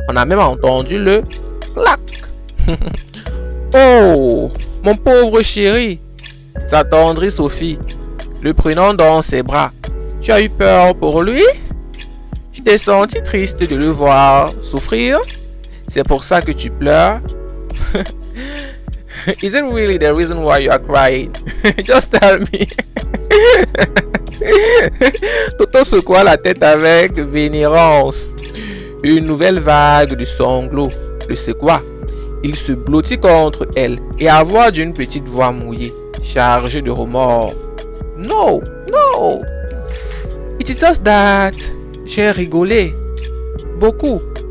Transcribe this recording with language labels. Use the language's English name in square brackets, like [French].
[French] On a même entendu le clac. Oh, mon pauvre chéri, s'attendrit Sophie, le prenant dans ses bras. Tu as eu peur pour lui? Tu t'es senti triste de le voir souffrir? C'est pour ça que tu pleures? [English] Is it really the reason why you are crying? Just tell me. [French] Toto secoua la tête avec vénérance. Une nouvelle vague de sanglots le secoua. Il se blottit contre elle et à voix d'une petite voix mouillée, chargée de remords. [English] No, no. It is just that. [French] J'ai rigolé. Beaucoup.